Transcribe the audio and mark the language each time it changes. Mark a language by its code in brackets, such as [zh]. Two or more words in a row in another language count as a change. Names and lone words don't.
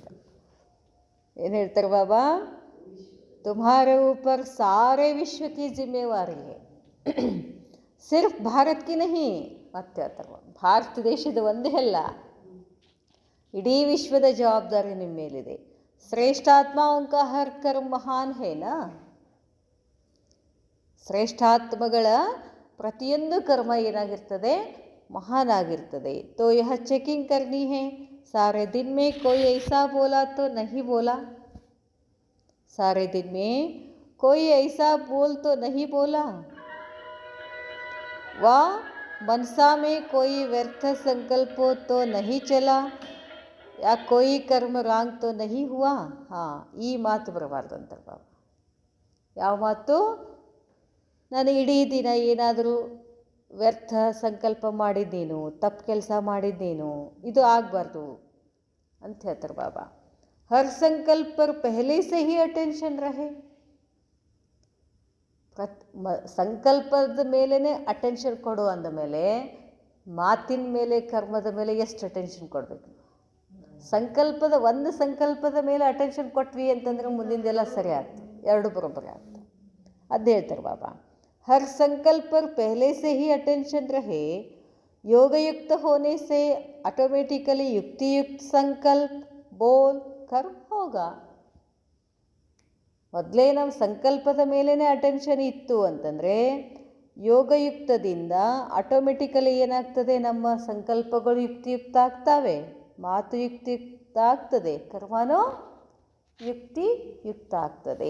[kn] ಏನು ಹೇಳ್ತಾರೆ ಬಾಬಾ? [hi] तुम्हारे ऊपर सारे विश्वक्के जिम्मेवारी है, सिर्फ भारतगे नहीं. [kn] ಮತ್ತೆ ಹೇಳ್ತಾರೆ, ಭಾರತ ದೇಶದ ಒಂದೇ ಅಲ್ಲ, ಇಡೀ ವಿಶ್ವದ ಜವಾಬ್ದಾರಿ ನಿಮ್ಮ ಮೇಲಿದೆ. [hi] ಶ್ರೇಷ್ಠಾತ್ಮಾओं का हर कर्म महान है ना. [kn] ಶ್ರೇಷ್ಠಾತ್ಮಗಳ ಪ್ರತಿಯೊಂದು ಕರ್ಮ ಏನಾಗಿರ್ತದೆ? ಮಹಾನ್ ಆಗಿರ್ತದೆ. [hi] तो यह चेकिंग करनी है. सारे दिन में कोई ऐसा बोला तो नहीं बोला. सारे दिन में कोई ऐसा बोल तो नहीं बोला. ವಾ मनसा में कोई व्यर्थ संकल्प तो नहीं चला या कोई कर्म रांग तो नहीं हुआ. [kn] ಹಾಂ, ಈ ಮಾತು ಬರಬಾರ್ದು ಅಂತಾರೆ ಬಾಬಾ. ಯಾವ ಮಾತು? ನಾನು ಇಡೀ ದಿನ ಏನಾದರೂ ವ್ಯರ್ಥ ಸಂಕಲ್ಪ ಮಾಡಿದ್ದೇನು, ತಪ್ಪು ಕೆಲಸ ಮಾಡಿದ್ದೇನು, ಇದು ಆಗಬಾರ್ದು ಅಂತ ಹೇಳ್ತಾರೆ ಬಾಬಾ. [hi] हर संकल्प पर पहले से ही अटेंशन रहे. [kn] ಸಂಕಲ್ಪದ ಮೇಲೇ ಅಟೆನ್ಷನ್ ಕೊಡು ಅಂದಮೇಲೆ ಮಾತಿನ ಮೇಲೆ, ಕರ್ಮದ ಮೇಲೆ ಎಷ್ಟು ಅಟೆನ್ಷನ್ ಕೊಡಬೇಕು? ಒಂದು ಸಂಕಲ್ಪದ ಮೇಲೆ ಅಟೆನ್ಷನ್ ಕೊಟ್ವಿ ಅಂತಂದರೆ ಮುಂದಿಂದೆಲ್ಲ ಸರಿ ಆಗ್ತದೆ, ಎರಡು ಬರೋಬ್ಬರಿ ಆಗ್ತದೆ. ಅದು ಹೇಳ್ತಾರೆ ಬಾಬಾ. [hi] हर संकल्प पर पहले से ही अटेंशन रहे. योगयुक्त होने से ऑटोमेटिकली युक्तियुक्त संकल्प बोल कर्म होगा. [kn] ಮೊದಲೇ ನಾವು ಸಂಕಲ್ಪದ ಮೇಲೇ ಅಟೆನ್ಷನ್ ಇತ್ತು ಅಂತಂದರೆ ಯೋಗಯುಕ್ತದಿಂದ ಆಟೋಮೆಟಿಕಲಿ ಏನಾಗ್ತದೆ, ನಮ್ಮ ಸಂಕಲ್ಪಗಳು ಯುಕ್ತಿಯುಕ್ತ ಆಗ್ತವೆ, ಮಾತು ಯುಕ್ತಿಯುಕ್ತ ಆಗ್ತದೆ, ಕರ್ಮನೂ ಯುಕ್ತಿಯುಕ್ತ ಆಗ್ತದೆ.